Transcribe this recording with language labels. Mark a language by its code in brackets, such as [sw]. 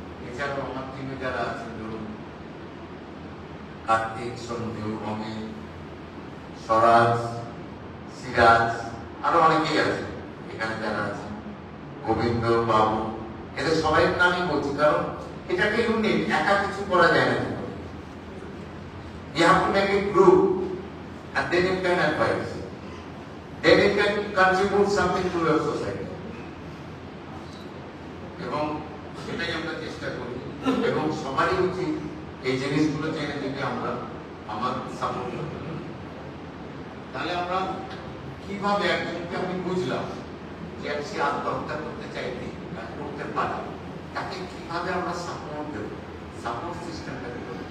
[bn] এছাড়াও আমার টিমে যারা আছেন ধরুন কার্তিক, সন্দীপ, অমিত, স্বরাজ, সিরাজ, আরো অনেকেই আছে এখানে যারা আছে, গোবিন্দ বাবু, এদের সবাই নামই বলছি কারণ এটাকে ইউনিট, একা কিছু করা যায় না। [en] You have to make a group and then you can advise, then you can contribute something to your society. [bn] এবং সেটাই আমরা চেষ্টা করি এবং সবারই উচিত এই জিনিসগুলো জেনে যদি আমরা আমার সাপোর্ট করতে পারি। তাহলে আমরা কিভাবে একজনকে আমি বুঝলাম যে সে আত্মহত্যা করতে চাইতে করতে পারে, তাকে কিভাবে আমরা সাপোর্ট দেব, সাপোর্ট সিস্টেমটা দেব।